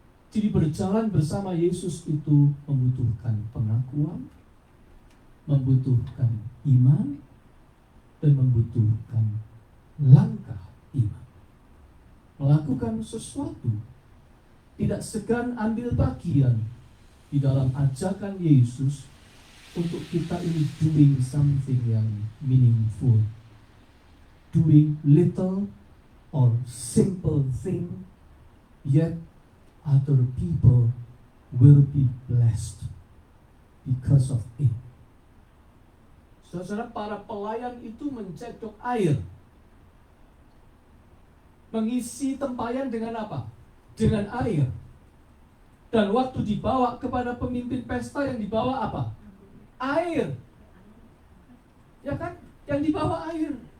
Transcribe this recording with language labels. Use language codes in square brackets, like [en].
[id] Jadi berjalan bersama Yesus itu membutuhkan pengakuan, membutuhkan iman, dan membutuhkan langkah iman. Melakukan sesuatu, tidak segan ambil bagian di dalam ajakan Yesus untuk kita ini [en] doing something [id] yang meaningful. [en] Doing little or simple thing, yet other people will be blessed because of it. [id] Saudara, para pelayan itu mencedok air, mengisi tempayan dengan apa? Dengan air. Dan waktu dibawa kepada pemimpin pesta, yang dibawa apa? Air. Ya kan? Yang dibawa air.